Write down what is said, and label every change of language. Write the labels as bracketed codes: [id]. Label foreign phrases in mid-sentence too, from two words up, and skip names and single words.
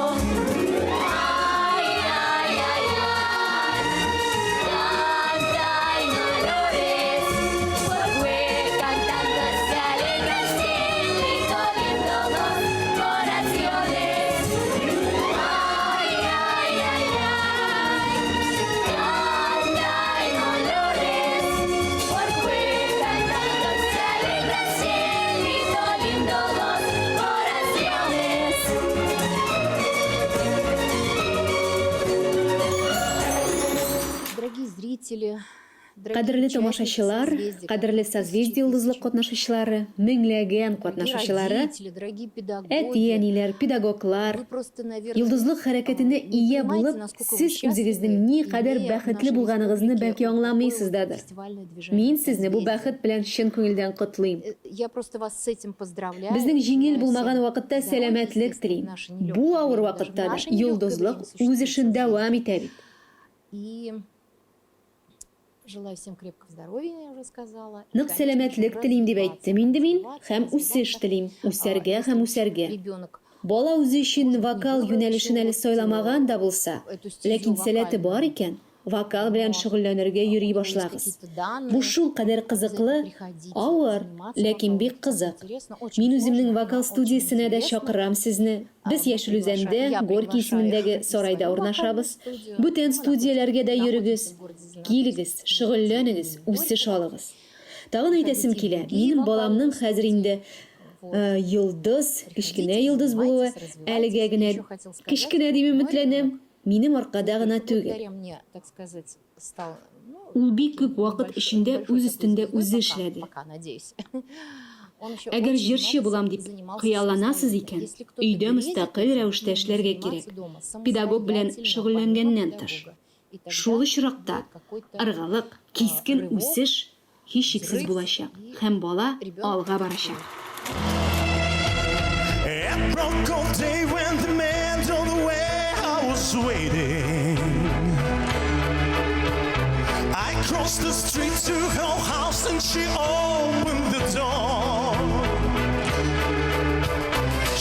[es] Ay, ay, ay, ay, canta y no llores, porque cantando se alegra cielito lindo dos corazones. Ay, ay, ay, ay, canta y no llores, porque cantando se alegra cielito lindo dos corazones. [ru] Дорогие зрители, [tt] Кадерле тамашачылар, кадерле созвездие йолдызлык катнашучылары, меңләгән катнашучылары, [ru] дорогие педагоги, [tt] әти-әниләр, педагоглар, [ru] вы просто, наверное, [tt] йолдызлык хәрәкәтенә ия булып, сез үзегезнең ни кадәр бәхетле булганыгызны бәлки аңламыйсыздыр. [ru] фестивальное движение. [tt] Мин сезне бу бәхет белән чын күңелдән котлыйм. [ru] Я просто вас с этим поздравляю. [tt] Безнең җиңел булмаган вакытта сәламәтлек телим. Бу авыр вакытта да йолдызлык үз эшен дәвам итә бит. [ru] И желаю всем крепкого здоровья, я уже сказала. [tt] Нык сәламәтлек телим дип әйттем инде мин, һәм үсеш телим, үсәргә һәм үсәргә. [ru] Ребенок [tt] Бала үзе өчен вокал юнәлешен әле сайламаган да булса, ләкин сәләте бар икән, вокал белән шөгыльләнергә йөри башлагыз. Бу шул кадәр кызыклы, авыр, ләкин бик кызык. Мин үземнең вокал студиясенә дә чакырам сезне. Без Яшел Үзәндә, Горький исемендәге сарайда урнашабыз. Бүтән студияләргә дә йөрегез. Килегез, шөгыльләнегез, үсеш алыгыз. Тагын әйтәсем килә, минем баламның хәзер инде йолдыз, кечкенә йолдыз булуы, әлегә генә кечкенә дип өметләнәм. Минем аркада гына түгел. [ru] благодаря мне, так сказать, стал, [tt] Ул бик күп вакыт эчендә үз өстендә үзе эшләде. [ru] пока, надеюсь. Он еще [tt] Әгәр [ru] очень [tt] җырчы [ru] много [tt] булам дип [ru] занимался [tt] кыялланасыз [ru] собственным. [tt] икән, [ru] Если кто-то [tt] өйдә [ru] бредит, [tt] мөстәкыйль рәвештә эшләргә кирәк. [ru] заниматься дома [tt] Педагог белән [ru] самостоятельно, [tt] шөгыльләнгәннән [ru] помимо [tt] тыш. [ru] педагога. И тогда [tt] Шул очракта [ru] будет какой-то [tt] ыргылык, кискен үсеш һичшиксез булачак һәм бала алга барачак. [en] It broke all day when the man told the way I was waiting. I crossed the street to her house and she opened the door.